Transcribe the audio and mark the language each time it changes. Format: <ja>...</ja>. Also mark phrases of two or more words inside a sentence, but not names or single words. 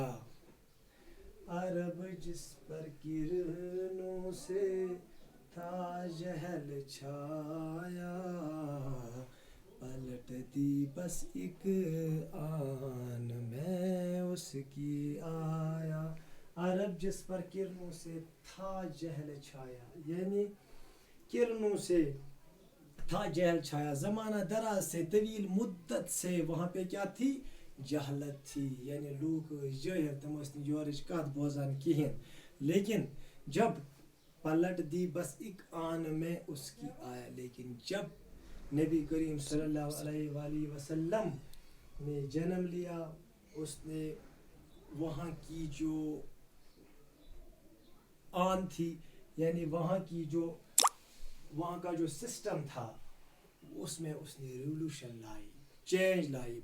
<ur>عرب جس پر کرنوں سے تھا جہل چھایا، پلٹ دی بس ایک آن میں اس کی آیا. عرب جس پر کرنوں سے تھا جہل چھایا، یعنی کرنوں سے تھا جہل چھایا، زمانہ دراز سے، طویل مدت سے وہاں پہ کیا تھی؟ جہلت تھی. یعنی لوگ جاہل،</ur> <ks>تم ٲسۍ نہٕ یورٕچ کتھ بوزان کہیٖنۍ.</ks> <ur>لیکن جب پلٹ دی بس ایک آن میں اس کی آیا، لیکن جب نبی کریم صلی اللہ علیہ وآلہ وسلم نے جنم لیا، اس نے وہاں کی جو آن تھی، یعنی وہاں کا جو سسٹم تھا، اس میں اس نے ریولوشن لائی، چینج لائی.</ur>